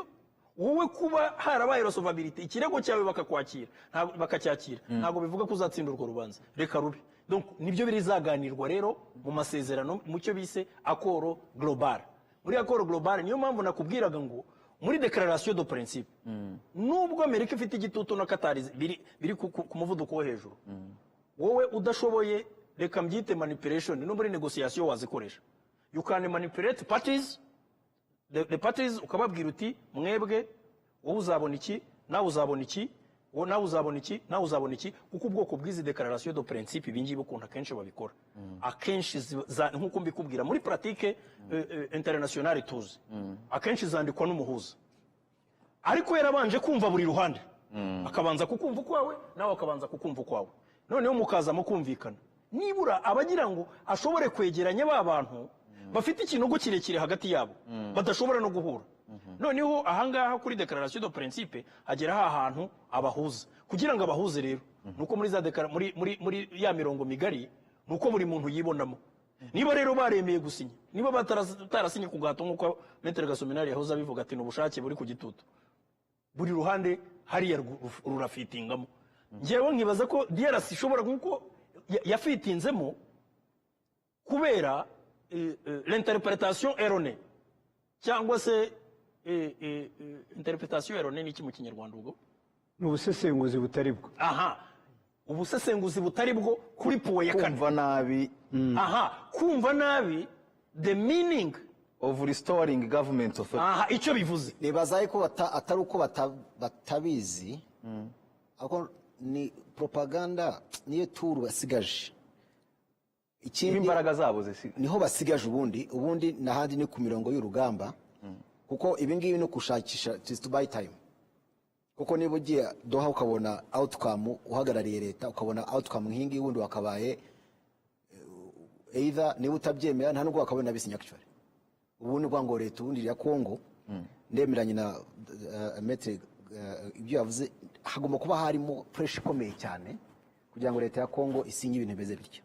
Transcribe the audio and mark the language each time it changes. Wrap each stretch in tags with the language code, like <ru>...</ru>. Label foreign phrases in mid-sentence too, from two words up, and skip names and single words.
<rw>Wowe kuba harabaye resolvabilité ikirego cyawe bakacyakira ntabwo bivuga ko uzatsinda urwo rubanza, reka rube. Donc nibyo birizaganirwa rero mu masezerano mu cyo bise</rw> <fr>accord global.</fr> <rw>Muri</rw> <fr>accord global</fr> <rw>niyo mpamvu nakubwiraga ngo muri</rw> <fr>declaration de principe</fr> <rw>nubwo Amerika ifite igitutu na Qatar biri ku muvuduko wo hejuru, wowe udashoboye reka mbyite manipulation no muri negotiation wazikoresha.</rw> <en>You can manipulate parties, the parties,</en> <rw>ukababwira uti mwebwe wowe uzabona iki, nawe uzabona iki, nawe uzabona iki, nawe uzabona iki, kuko ubwoko bw'izi</rw> <fr>declaration de principe</fr> <rw>ibingibi ukuntu akenshi babikora akenshi nk'uko mbikubwira muri</rw> <fr>pratique internationale</fr> <rw>tuzi akenshi zandikwa n'umuhuza, ariko yarabanje kumva buri ruhande akabanza kukumva kwawe nawe akabanza kukumva kwawe, noneho mukaza mu kumvikana. Nibura abagira ngo ashobore kwegeranya ba bantu bafite ikinogo kirekire hagati yabo badashobora no guhura. Noneho ahangaha kuri</rw> <fr>declaration de principe</fr> <rw>hagera ahantu abahuza, kugira ngo abahuze rero nuko muri za muri ya mirongo migari nuko buri muntu yibonamo. Niba rero baremeye gusinya, niba batarasinye ku gahato nk'uko Maître Gasominari yahoze abivuga ati n'ubushake buri ku gitutu, buri ruhande hariya rurafitingamo. Ngewe nkibaza ko DRC ishobora nk'uko yafitinzemo kubera</rw> <fr>l'interprétation erronée</fr> <rw>cyangwa se</rw> <fr>interprétation erronée</fr> <rw>ni iki mu Kinyarwanda ubwo? N'ubusesenguzi butari bwo. Aha, ubusesenguzi butari bwo kuri puwe ya kane. Kumva nabi. Aha, kumva nabi</rw> <en>the meaning of restoring government authority.</en> <rw>Aha, icyo bivuze. Nibaza ko atari uko batabizi, ako ni propaganda niyo turu basigaje. Ikindi imbaraga zabo zisigaje niho basigaje ubundi nahandi ni ku mirongo y'urugamba, kuko ibingibi no kushakisha</rw> <en>to buy time.</en> <rw>Kuko niba ugiye Doha ukabona outcome uhagarariye leta, ukabona outcome nk'ingi wundi wakabaye either niba utabyemera nta nubwo wakabona bisinya actually. Ubundi kwa ngo leta ubundi ya Kongo ndemeranye na Maître ibyo yavuze, hagomba kuba harimo pressure ikomeye cyane kugira ngo leta ya Kongo isinye ibintu beze bityo.</rw>